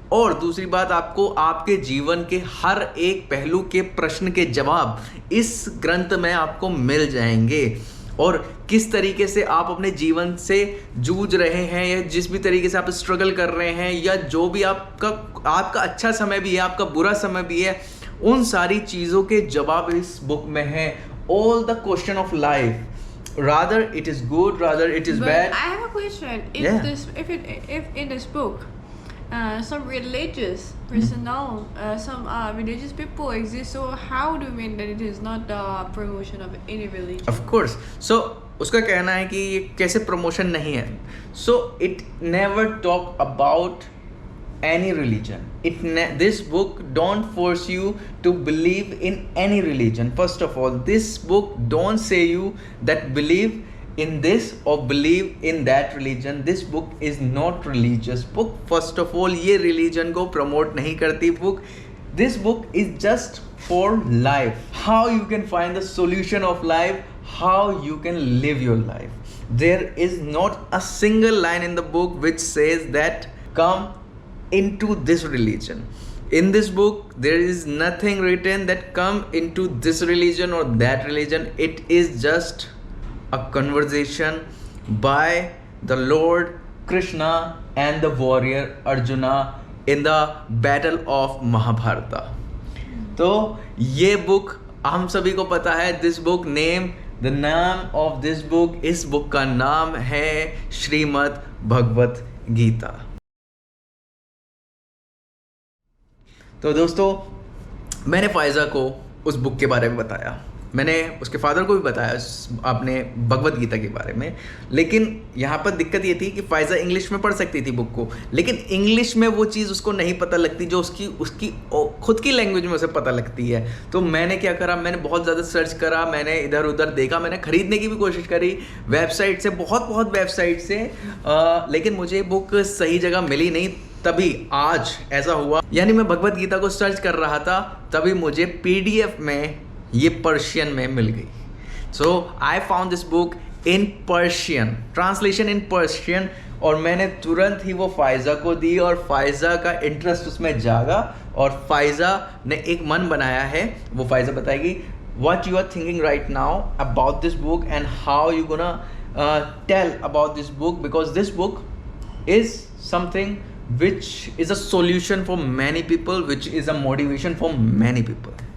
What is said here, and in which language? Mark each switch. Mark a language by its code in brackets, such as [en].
[hi] और दूसरी बात, आपको आपके जीवन के हर एक पहलू के प्रश्न के जवाब इस ग्रंथ में आपको मिल जाएंगे। और किस तरीके से आप अपने जीवन से जूझ रहे हैं, या जिस भी तरीके से आप स्ट्रगल कर रहे हैं, या जो भी आपका अच्छा समय भी है, आपका बुरा समय भी है, उन सारी चीज़ों के जवाब इस बुक में है। [en] All the question of life, rather it is good, rather it is But bad। I have a question. If in this book, some religious personnel, some religious people exist, so how do you mean that it is not the promotion of any religion? Of course, so [hi] उसका कहना है कि ये कैसे promotion नहीं है। [en] So it never talk about any religion। This book don't force you to believe in any religion। First of all, this book don't say you that believe in this or believe in that religion। This book is not religious book। First of all, [hi] ये religion को promote नहीं करती book। [en] This book is just for life, how you can find the solution of life, how you can live your life। There is not a single line in the book which says that come into this religion। In this book there is nothing written that come into this religion or that religion। It is just a conversation by the Lord Krishna and the warrior Arjuna in the battle of Mahabharata। [hi] तो ये book हम सभी को पता है। [en] this book name, the नाम of this book, [hi] इस book का नाम है श्रीमद् भगवत गीता। तो दोस्तों, मैंने फाइजा को उस बुक के बारे में बताया, मैंने उसके फादर को भी बताया आपने भगवत गीता के बारे में। लेकिन यहाँ पर दिक्कत ये थी कि फाइजा इंग्लिश में पढ़ सकती थी बुक को, लेकिन इंग्लिश में वो चीज़ उसको नहीं पता लगती जो उसकी खुद की लैंग्वेज में उसे पता लगती है। तो मैंने क्या करा, मैंने बहुत ज़्यादा सर्च करा, मैंने इधर उधर देखा, मैंने ख़रीदने की भी कोशिश करी वेबसाइट से, बहुत वेबसाइट से, लेकिन मुझे बुक सही जगह मिली नहीं। तभी आज ऐसा हुआ, यानी मैं भगवत गीता को सर्च कर रहा था, तभी मुझे PDF में ये पर्शियन में मिल गई। [en] so I found this book in Persian, [hi] translation in Persian, और मैंने तुरंत ही वो फाइजा को दी और फाइजा का इंटरेस्ट उसमें जागा और फाइजा ने एक मन बनाया है। वो फाइजा बताएगी [en] what you are thinking right now about this book and how you gonna tell about this book, because this book is something which is a solution for many people, which is a motivation for many people।